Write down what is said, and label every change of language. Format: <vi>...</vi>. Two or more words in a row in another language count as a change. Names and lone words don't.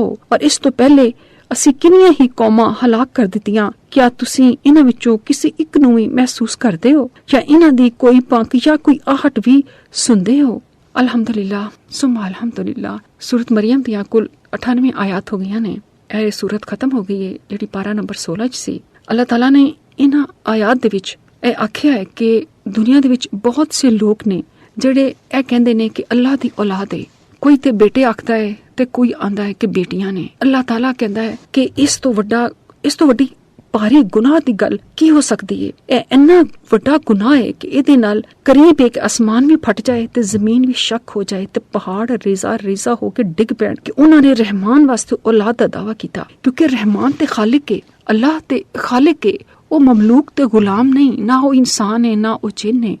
<pa>ਔਰ ਇਸ ਤੋ ਪਹਿਲੇ ਅਸੀਂ ਕਿੰਨੀਆਂ ਹੀ ਕੌਮਾਂ ਹਲਾਕ ਕਰ ਦਿੱਤੀਆਂ। ਕਿਆ ਤੁਸੀਂ ਇਨ੍ਹਾਂ ਵਿਚੋਂ ਕਿਸੀ ਇਕ ਨੂ ਭੀ ਮਹਿਸੂਸ ਕਰਦੇ ਹੋ ਯਾ ਇਨ੍ਹਾਂ ਦੀ ਕੋਈ ਪੰਖ ਯਾ ਕੋਈ ਆਹਟ ਭੀ ਸੁਣਦੇ ਹੋ?</pa> <ar>الحمد لله ثم الحمد لله.</ar> <pa>ਸੂਰਤ ਮਰੀਅਮ ਦੀਆਂ ਕੁੱਲ 98 ਆਇਆਤ ਹੋ ਗਈਆਂ ਨੇ। ਯਹ ਸੂਰਤ ਖ਼ਤਮ ਹੋ ਗਈ ਹੈ ਜਿਹੜੀ ਪਾਰਾ ਨੰਬਰ 16 ਚ ਸੀ। ਅੱਲਾਹ ਤਾਲਾ ਨੇ ਇਨ੍ਹਾਂ ਆਇਆਤ ਦੇ ਵਿਚ ਯਹ ਆਖਿਆ ਹੈ ਕਿ ਦੁਨੀਆ ਦੇ ਵਿਚ ਬਹੁਤ ਸੇ ਲੋਕ ਨੇ ਜਿਹੜੇ ਏ ਕਹਿੰਦੇ ਨੇ ਕਿ ਅੱਲਾਹ ਦੀ ਔਲਾਦ ਹੈ। ਕੋਈ ਤੇ ਬੇਟੇ ਆਖਦਾ ਹੈ ਤੇ ਕੋਈ ਆਂਦਾ ਹੈ ਕਿ ਬੇਟੀਆਂ ਨੇ। ਅੱਲਾਹ ਤਾਲਾ ਕਹਿੰਦਾ ਹੈ ਕਿ ਇਸ ਤੋ ਵੱਡੀ ਭਾਰੀ ਗੁਨਾਹ ਦੀ ਗੱਲ ਕੀ ਹੋ ਸਕਦੀ ਹੈ। ਇਹ ਇੰਨਾ ਵੱਡਾ ਗੁਨਾਹ ਹੈ ਕਿ ਇਹਦੇ ਨਾਲ ਕਰੀਬ ਇੱਕ ਅਸਮਾਨ ਵੀ ਫਟ ਜਾਏ ਤੇ ਜ਼ਮੀਨ ਵੀ ਸ਼ੱਕ ਹੋ ਜਾਏ ਤੇ ਪਹਾੜ ਰੇਜ਼ਾ ਹੋ ਕੇ ਡਿੱਗ ਪੈਣ ਕਿ ਉਹਨਾਂ ਨੇ ਰਹਿਮਾਨ ਵਾਸਤੇ ਔਲਾਦ ਦਾ ਦਾਵਾ ਕੀਤਾ। ਕਿਉਂਕਿ ਰਹਿਮਾਨ ਤੇ ਖਾਲਿਕ ਹੈ, ਅੱਲਾਹ ਤੇ ਖਾਲਿਕ ਹੈ, ਉਹ ਮਮਲੂਕ ਤੇ ਗੁਲਾਮ ਨਹੀਂ, ਨਾ ਉਹ ਇਨਸਾਨ ਹੈ ਨਾ ਉਹ ਜਿੰਨ ਹੈ।</pa>